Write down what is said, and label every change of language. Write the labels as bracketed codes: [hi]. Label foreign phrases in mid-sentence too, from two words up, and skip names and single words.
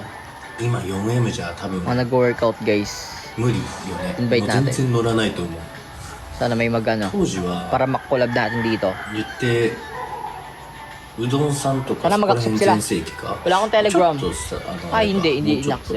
[ja] 今 4M じゃ多分 [tl] Mga nag-workout, guys. [ja] 無理よね [tl] Invite [ja] もう全 [tl] natin. [ja] 然乗らないと思う [tl] Sana may mag-ano. [ja] 当時は [tl] Para mak-collab natin dito. [ja] 言ってうどんさんとか [tl] Sana [ja] そこら [tl] mag-accept [ja] 辺 [tl] sila. [ja] 全盛期か [tl] Wala akong Telegram. [ja] ちょっとさ [tl] Ay, hindi [ja] もうちょっと [tl] in-accept.